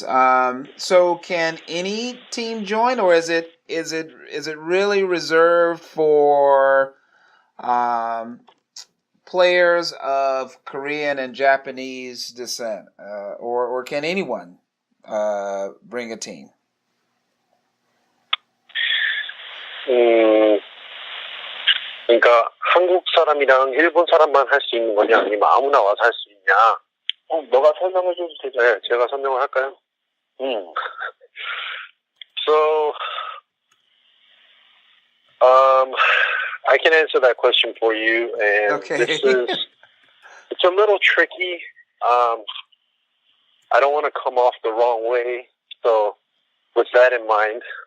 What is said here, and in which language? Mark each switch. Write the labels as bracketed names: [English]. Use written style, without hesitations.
[English] So can any team join, or is it really reserved for players of Korean and Japanese descent, or can anyone bring a team? [Korean] 그러니까 한국 사람이랑 일본 사람만 할 수 있는 거냐 아니면 아무나 와서 할 수 있냐? 너가 설명해 줘도 되죠. 네, 제가 설명을 할까요? [English] So, I can answer that question for you, and okay. It's a little tricky. I don't want to come off the wrong way, so with that in mind.